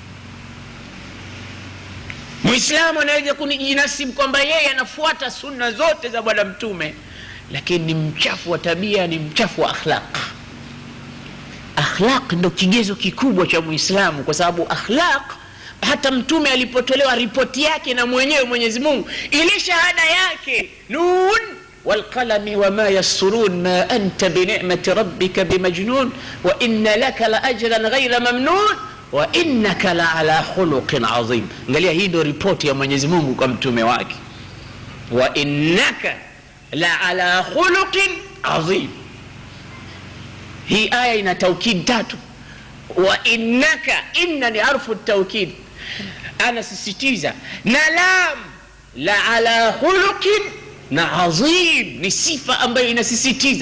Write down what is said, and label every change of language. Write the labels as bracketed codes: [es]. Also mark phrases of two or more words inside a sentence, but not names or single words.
[sw] Muislamu anaweza kujinasibu kwamba yeye anafuata sunna zote za Bwana Mtume, lakini ni mchafu wa tabia, ni mchafu wa akhlaq. Akhlaq ndio kigezo kikubwa cha Muislamu, kwa sababu akhlaq, hata Mtume alipotolewa ripoti yake na mwenyewe Mwenyezi Mungu, ile shahada yake, [ar] ن والقلم وما يسطرون ما أنت بنعمة ربك بمجنون وإن لك لأجرا غير ممنون وإنك لعلى خلق عظيم. [sw] Angalia, hii ndio ripoti ya Mwenyezi Mungu kwa mtume wake, [ar] وإنك لعلى خلق عظيم. [sw] Hii aya ina taukid 3. [ar] وإنك, [sw] inna ni harfu taukid, anasisitiza, na lam [ar] لعلى خلق [sw] na azim ni sifa ambayo inasisitiza.